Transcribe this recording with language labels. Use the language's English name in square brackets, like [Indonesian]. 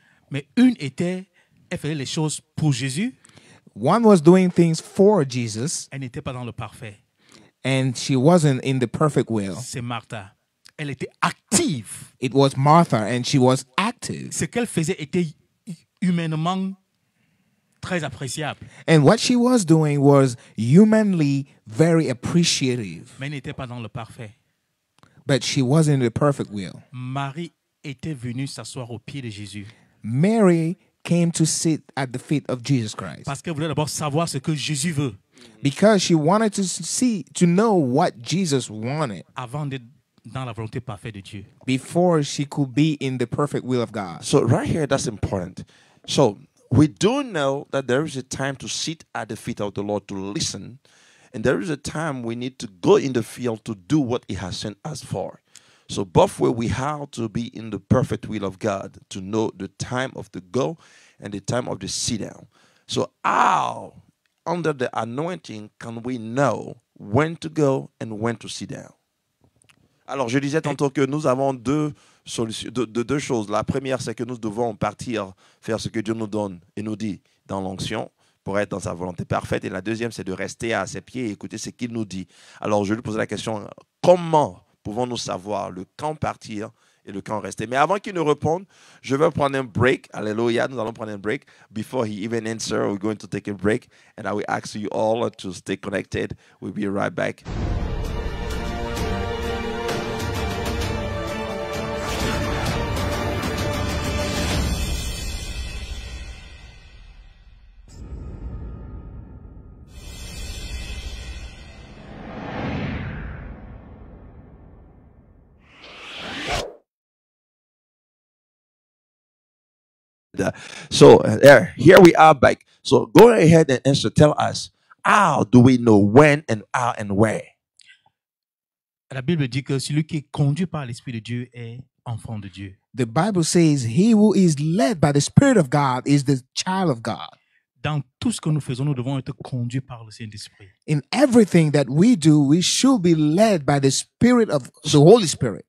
[French] mais elle faisait les choses pour Jésus, [English] One was doing things for Jesus, [French] elle n'était pas dans le parfait. [English] and she wasn't in the perfect will. [French] C'est Martha. Elle était active. [English] It was Martha, and she was active. [French] Ce qu'elle faisait était humainement très appréciable, [English] And what she was doing was humanly very appreciative, [French] mais elle n'était pas dans le parfait. [English] but she wasn't in the perfect will. [French] Marie était venue s'asseoir aux pieds de Jésus [English] Mary came to sit at the feet of Jesus Christ [French] parce qu'elle voulait d'abord savoir ce que Jésus veut [English] because she wanted to know what Jesus wanted [French] avant d'être dans la volonté parfaite de Dieu. [English] before she could be in the perfect will of God. So right here, that's important. So we do know that there is a time to sit at the feet of the Lord to listen, and there is a time we need to go in the field to do what He has sent us for. So both way we have to be in the perfect will of God to know the time of the go and the time of the sit down. So how, under the anointing, can we know when to go and when to sit down? [French] Alors, je disais tantôt que nous avons deux solutions, deux choses. La première, c'est que nous devons partir faire ce que Dieu nous donne et nous dit dans l'onction pour être dans sa volonté parfaite. Et la deuxième, c'est de rester à ses pieds et écouter ce qu'il nous dit. Alors, je lui posais la question, comment pouvons-nous savoir le quand partir et le quand rester? Mais avant qu'il nous réponde, je vais prendre un break. Alléluia, nous allons prendre un break. [English] Before he even answers, we're going to take a break. And I will ask you all to stay connected. We'll be right back. So here we are back. So go ahead and answer. Tell us, how do we know when and how and where? [French] La Bible dit que celui qui est conduit par l'Esprit de Dieu est enfant de Dieu. [English] The Bible says he who is led by the Spirit of God is the child of God. [French] Dans tout ce que nous faisons, nous devons être conduits par le Saint-Esprit. [English] In everything that we do, we should be led by the Spirit of the Holy Spirit,